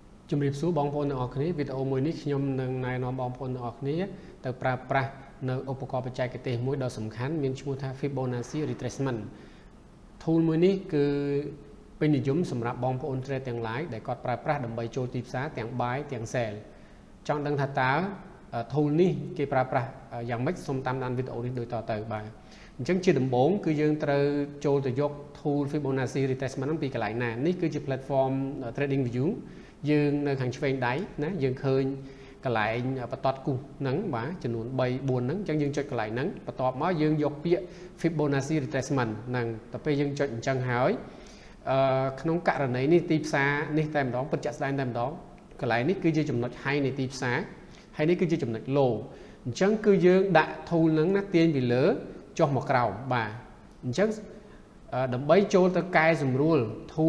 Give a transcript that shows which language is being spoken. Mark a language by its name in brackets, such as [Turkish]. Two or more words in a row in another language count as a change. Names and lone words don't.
[Khmer] ជំរាបសួរបងប្អូនទាំងអស់គ្នាវីដេអូមួយនេះខ្ញុំនឹងណែនាំបងប្អូនទាំងអស់គ្នាទៅប្រើប្រាស់នៅឧបករណ៍បច្ចេកទេសមួយដ៏សំខាន់មានឈ្មោះថា Fibonacci retracement tool មួយនេះគឺពេញនិយមសម្រាប់បងប្អូន trade ទាំង ឡាយ ដែលគាត់ប្រើប្រាស់ដើម្បីចូលទីផ្សារទាំង buy ទាំង sell ចង់ដឹងថាតើ tool នេះគេប្រើប្រាស់យ៉ាងម៉េចសូមតាមដានវីដេអូនេះដូចតទៅបាទអញ្ចឹងជាដំបូងគឺយើងត្រូវចូលទៅយក tool Fibonacci retracement ហ្នឹងពីកន្លែងណានេះគឺជា platform Trading View យើងនៅខាងឆ្វេងដៃណាយើងឃើញក ន្លែងបន្ទាត់គូសហ្នឹងបាទចំនួន3 4ហ្នឹងអញ្ចឹងយើងចុចកន្លែងហ្នឹងបន្ទាប់មកយើងយកពាក្យ Fibonacci retracement ហ្នឹងទៅពេលយើងចុចអញ្ចឹងហើយក្នុងករណីនេះទីផ្សារនេះតែម្ដងពិតជាក់ស្ដែងតែម្ដងកន្លែងនេះគឺជាចំណុច high នៃទីផ្សារហើយនេះគឺជាចំណុច low អញ្ចឹងគឺយើងដាក់ tool ហ្នឹងណាទាញពីលើចុះមកក្រោមបាទអញ្ចឹងដើម្បីចូលទៅកែសម្រួល tool